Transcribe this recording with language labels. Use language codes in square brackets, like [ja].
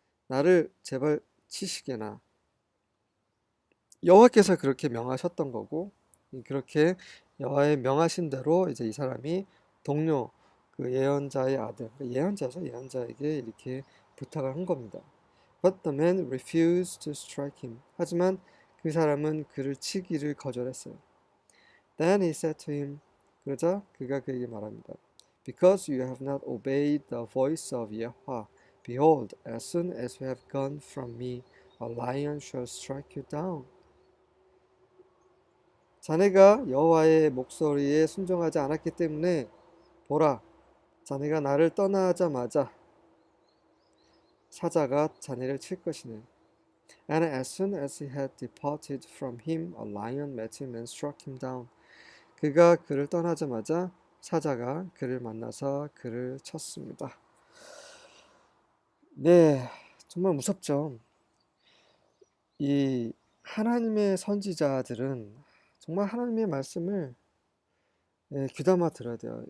[ko] 나를 제발 치시게나. 여호와께서 그렇게 명하셨던 거고, 그렇게 여호와의 명하신 대로 이제 이 사람이 동료 그 예언자의 아들, 예언자에게 이렇게 부탁을 한 겁니다. [en] But the man refused to strike him. [ko] 하지만 그 사람은 그를 치기를 거절했어요. [en] Then he said to him. [ko] 그러자 그가 그에게 말합니다. [en] Because you have not obeyed the voice of Yahweh, behold, as soon as you have gone from me, a lion shall strike you down. [ko] 자네가 여호와의 목소리에 순종하지 않았기 때문에 보라, 자네가 나를 떠나자마자 사자가 자네를 칠 것이네. [en] And as soon as he had departed from him, a lion met him and struck him down. [ko] 그가 그를 떠나자마자 사자가 그를 만나서 그를 쳤습니다. 네, 정말 무섭죠. 이 하나님의 선지자들은 정말 하나님의 말씀을 귀담아 들어야 돼요.